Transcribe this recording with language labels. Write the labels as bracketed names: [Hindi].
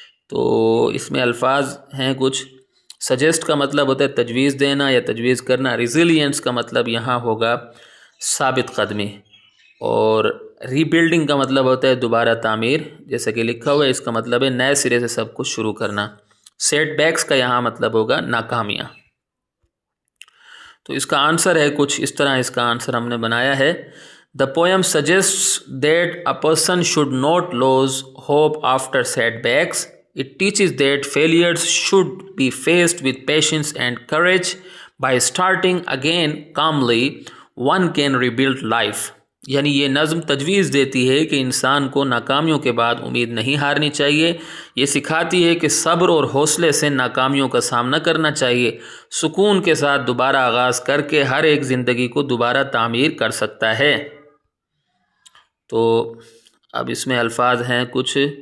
[Urdu] تو اس میں الفاظ ہیں کچھ۔ سجیسٹ کا مطلب ہوتا ہے تجویز دینا یا تجویز کرنا، ریزیلینس کا مطلب یہاں ہوگا ثابت قدمی، اور ری بلڈنگ کا مطلب ہوتا ہے دوبارہ تعمیر، جیسا کہ لکھا ہوا ہے اس کا مطلب ہے نئے سرے سے سب کچھ شروع کرنا۔ سیٹ بیکس کا یہاں مطلب ہوگا ناکامیاں۔ تو اس کا آنسر ہے کچھ اس طرح، اس کا آنسر ہم نے بنایا ہے۔ [English] The poem suggests that a person should not lose hope after setbacks. It teaches that failures should be faced with patience and courage. By starting again calmly, one can rebuild life. [Urdu] یعنی یہ نظم تجویز دیتی ہے کہ انسان کو ناکامیوں کے بعد امید نہیں ہارنی چاہیے، یہ سکھاتی ہے کہ صبر اور حوصلے سے ناکامیوں کا سامنا کرنا چاہیے، سکون کے ساتھ دوبارہ آغاز کر کے ہر ایک زندگی کو دوبارہ تعمیر کر سکتا ہے۔ تو اب اس میں الفاظ ہیں کچھ۔